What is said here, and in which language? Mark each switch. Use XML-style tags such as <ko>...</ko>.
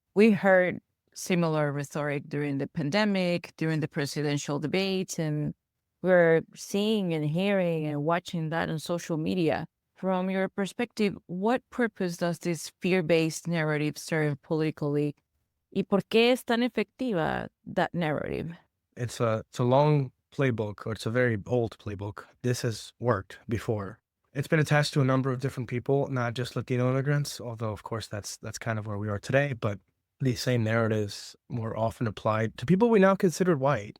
<en>We heard similar rhetoric during the pandemic, during the presidential debates, and we're seeing and hearing and watching that on social media. From your perspective, what purpose does this fear-based narrative serve politically?</en> <es>¿Y por qué es tan efectiva</es> <en>that narrative? It's a long playbook, or it's a very old playbook. This has worked before. It's been attached to a number of different people, not just Latino immigrants, although, of course, that's kind of where we are today. But these same narratives were often applied to people we now consider white.</en>